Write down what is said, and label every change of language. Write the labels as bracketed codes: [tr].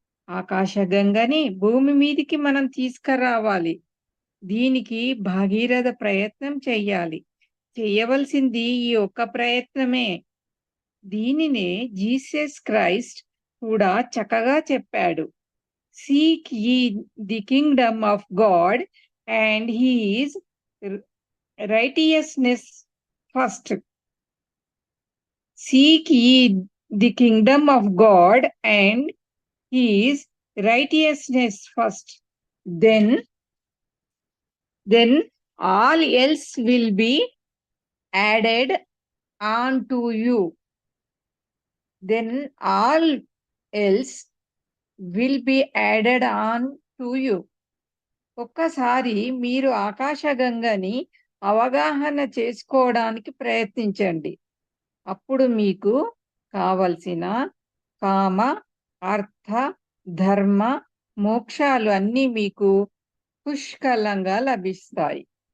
[te] ఆకాశగంగని భూమి మీదికి మనం తీసుకురావాలి. దీనికి భాగీరథ ప్రయత్నం చెయ్యాలి. చెయ్యవలసింది ఈ ఒక్క ప్రయత్నమే. దీనినే జీసస్ క్రైస్ట్ కూడా చక్కగా చెప్పాడు. [en] Seek ye the kingdom of God and his righteousness first. Seek ye the kingdom of God and his righteousness first. Then all else will be added on to you. Then all else will be added on to you. [te] ఒక్కసారి మీరు ఆకాశగంగని అవగాహన చేసుకోవడానికి ప్రయత్నించండి. అప్పుడు మీకు కావలసిన కామ, అర్థ, ధర్మ, మోక్షాలు అన్నీ మీకు పుష్కలంగా లభిస్తాయి.